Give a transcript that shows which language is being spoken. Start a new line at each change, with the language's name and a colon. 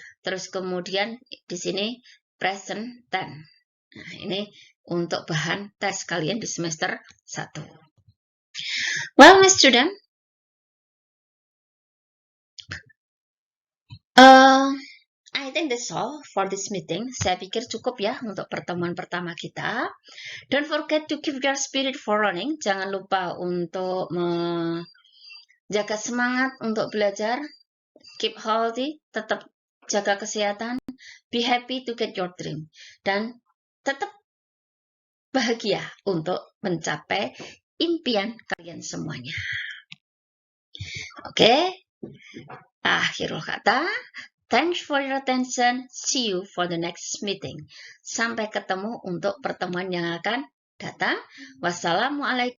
Indonesian: Terus kemudian di sini present tense. Nah, ini untuk bahan tes kalian di semester 1.
English: Well, my student, I think that's all for this meeting.
Indonesian: Saya pikir cukup ya untuk pertemuan pertama kita.
English: Don't forget to keep your spirit for learning.
Indonesian: Jangan lupa untuk menjaga semangat untuk belajar.
English: Keep healthy,
Indonesian: tetap jaga kesehatan.
English: Be happy to get your dream.
Indonesian: Dan tetap bahagia untuk mencapai impian kalian semuanya. Oke.
English: Akhirul kata. Thanks for your attention. See you for the next meeting.
Indonesian: Sampai ketemu untuk pertemuan yang akan datang. Wassalamualaikum.